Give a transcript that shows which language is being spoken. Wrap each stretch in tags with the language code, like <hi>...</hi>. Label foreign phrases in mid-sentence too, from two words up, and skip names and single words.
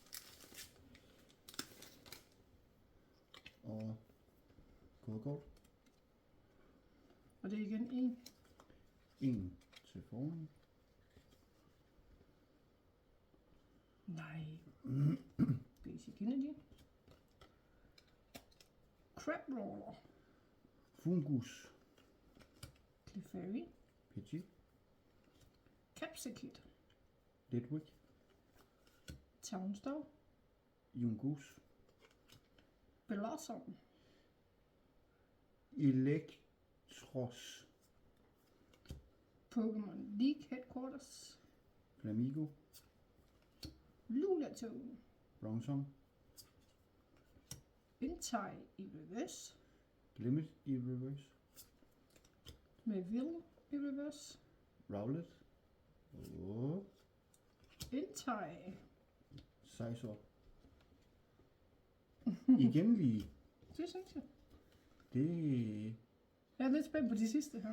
<da>Og kodekort. Og det er igen en. En til foran. Nej. Basic Energy. Crabrawler. Fungus. Clefairy. Pidgey. Capsakit. Litwick. Townstar. Yungoos. Blossom. Electros. Pokémon League Headquarters. Flamigo. Lunatone. Bronzong. Entei i reverse. Limit i reverse. Med Vil i reverse. Rowlet. Og Entei. Sizor. Igen lige. Det synes jeg. Det... Jeg er lidt spændt på de sidste her.</da>